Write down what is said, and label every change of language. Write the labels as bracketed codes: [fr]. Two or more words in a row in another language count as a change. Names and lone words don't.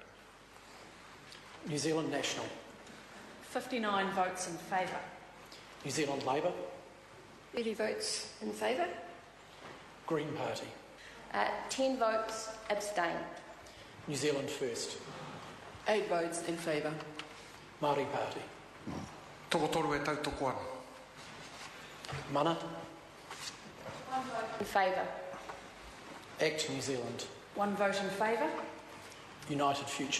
[en] New Zealand National. 59 votes in favour. New Zealand Labour. 30 votes in favour. Green Party. 10 votes abstain. New Zealand First. 8 votes in favour. Māori Party. [mi] Tokotoru e tautoko ana. [en] Mana. 1 vote in favour. Act New Zealand. 1 vote in favour. United Future.